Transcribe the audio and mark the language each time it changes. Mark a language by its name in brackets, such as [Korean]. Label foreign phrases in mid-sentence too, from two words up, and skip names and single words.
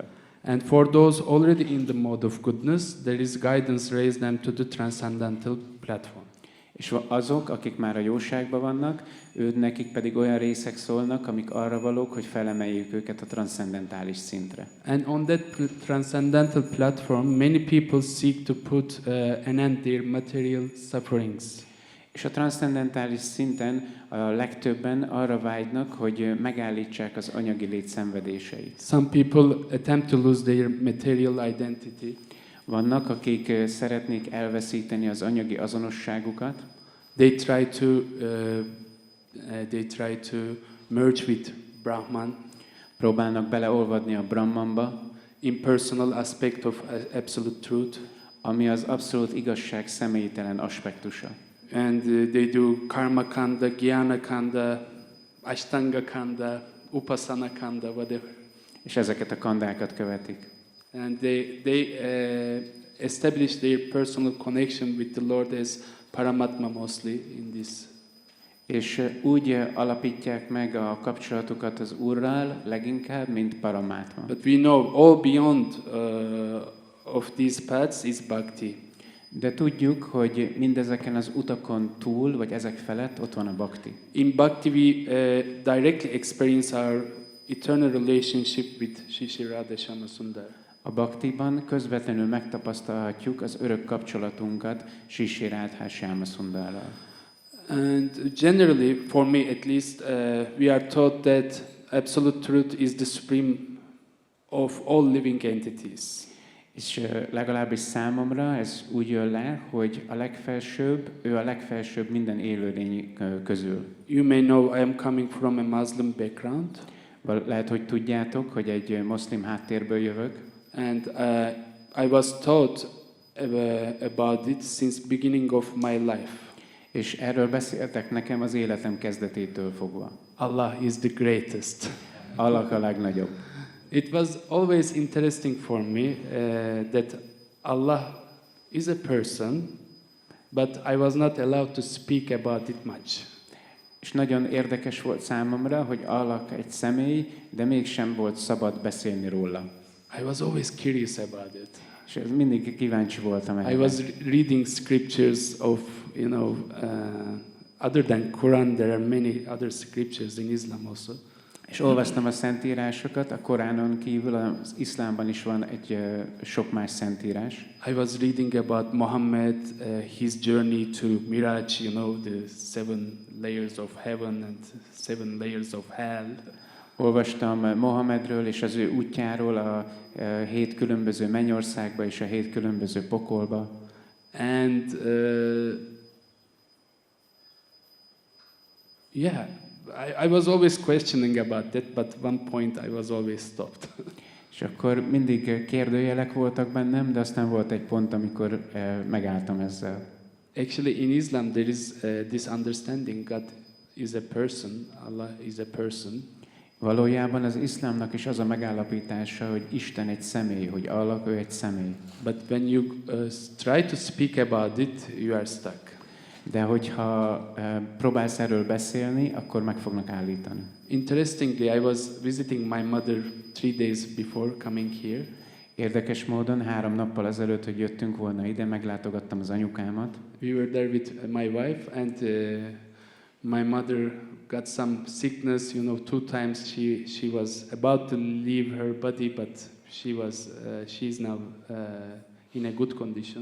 [English] And for those already in the mode of goodness, there is guidance raise them to the transcendental platform. [Hungarian] És azok, akik már a jóságban vannak, nekik pedig olyan részek szólnak, amik arra valók, hogy felemeljük őket a transzcendentális szintre. [English] And on that transcendental platform, many people seek to put an end their material sufferings. [Hungarian] És a transzcendentális szinten a legtöbben arra vágynak, hogy megállítsák az anyagi lét szenvedéseit. [English] Some people attempt to lose their material identity. [Hungarian] Vannak, akik szeretnék elveszíteni az anyagi azonosságukat. [English] They try to merge with Brahman. [Hungarian] Próbálnak beleolvadni a Brahmanba. [English] Impersonal aspect of absolute truth. [Hungarian] Ami az abszolút igazság személytelen aspektusa. [English] And they do [Sanskrit] karma kanda, jnana kanda, ashtanga kanda, upasana kanda, [English] whatever. [Hungarian] És ezeket a kandákat követik. [English] And they establish their personal connection with the Lord as Paramatma mostly in this. [Hungarian] És úgy alapítják meg a kapcsolatukat az Úrral leginkább, mint Paramatma. [English] But we know all beyond of these paths is bhakti. [Hungarian] De tudjuk, hogy mindezeken az utakon túl, vagy ezek felett ott van a bhakti. [English] In bhakti we directly experience our eternal relationship with Shri Radhastami Sundar. [Hungarian] A bhaktiban közvetlenül megtapasztalhatjuk az örök kapcsolatunkat Shri Radhastami Sundarral. [English] And generally, for me at least, we are taught that absolute truth is the supreme of all living entities. [Hungarian] És legalábbis számomra ez úgy jön le, hogy a legfelsőbb, ő a legfelsőbb minden élőlény közül. [English] You may know I am coming from a Muslim background. [Hungarian] Lehet, hogy tudjátok, hogy egy muszlim háttérből jövök. [English] And I was taught about it since beginning of my life. [Hungarian] És erről beszéltek nekem az életem kezdetétől fogva. [English] Allah is the greatest. [Hungarian] Allah a legnagyobb. [English] It was always interesting for me that Allah is a person, but I was not allowed to speak about it much. [Hungarian] És nagyon érdekes volt számomra, hogy Allah egy személy, de mégsem volt szabad beszélni róla. [English] I was always curious about it. [Hungarian] És mindig kíváncsi voltam erre. [English] I was reading scriptures of, other than Quran, there are many other scriptures in Islam also. [Hungarian] És olvastam a szentírásokat, a Koránon kívül az iszlámban is van egy sok más szentírás. [English] I was reading about Muhammad, his journey to Miraj, the 7 layers of heaven and 7 layers of hell. [Hungarian] Olvastam Mohamedről és az ő útjáról a 7 különböző mennyországba és a 7 különböző pokolba. [English] And I was always questioning about that, but one point I was always stopped. [Hungarian] És akkor mindig kérdőjelek voltak bennem, de aztán volt egy pont, amikor megálltam ezzel. [English] Actually, in Islam there is this understanding: God is a person, Allah is a person. [Hungarian] Valójában az iszlámnak is az a megállapítása, hogy Isten egy személy, hogy Allah ő egy személy. [English] But when you try to speak about it, you are stuck. [Hungarian] De hogyha próbálsz erről beszélni, akkor meg fognak állítani. [English] Interestingly, I was visiting my mother 3 days before coming here. [Hungarian] Érdekes módon 3 nappal ezelőtt, hogy jöttünk volna ide, meglátogattam az anyukámat. [English] We were there with my wife, and my mother got some sickness. 2 times she was about to leave her body, but she's now in a good condition.